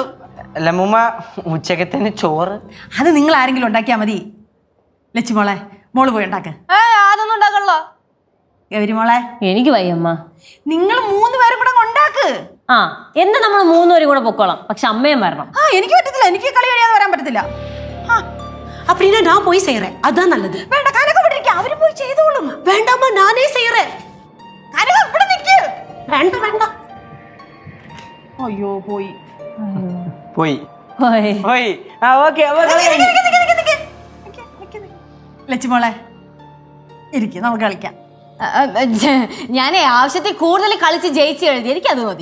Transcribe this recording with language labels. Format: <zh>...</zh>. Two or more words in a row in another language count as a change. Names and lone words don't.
<ml>അല്ല അമ്മൂമ്മ, ഉച്ചക്കത്തിന് ചോറ് അത് നിങ്ങൾ ആരെങ്കിലും ഉണ്ടാക്കിയാ മതി. ലച്ചുമോളെ, മോള് പോയി ഉണ്ടാക്ക്. അതൊന്നും ഉണ്ടാക്കല്ലോ. ഗൗരി മോളെ, എനിക്ക് വയ്യമ്മ. നിങ്ങൾ 3 പേരും കൂടെ ഉണ്ടാക്ക്. എന്താ നമ്മൾ 3 പേരും കൂടെ പൊക്കോളാം, പക്ഷെ അമ്മയും വരണം. എനിക്ക് പറ്റത്തില്ല, എനിക്ക് കളി കഴിയാതെ വരാൻ പറ്റത്തില്ല.</ml> <ta>அப்படின்னா நான் போய் செய்யறேன், அதான் நல்லது.</ta> <ml>വേണ്ട, കനക വിട്ടിരിക്കുക, അവര് പോയി ചെയ്തോളും.</ml> <ta>வேண்டாமா, நானே செய்யறேன்.</ta> <ml>കനക ഇവിടെ നിൽക്ക്. വേണ്ട വേണ്ട. അയ്യോ പോയി. പോയി. ഓക്കെ. ലച്ചുമോളെ ഇരിക്കും, നമുക്ക് കളിക്കാം. ഞാനേ ആവശ്യത്തിൽ കൂടുതൽ കളിച്ച് ജയിച്ച് എഴുതി, എനിക്കത് മതി.</ml>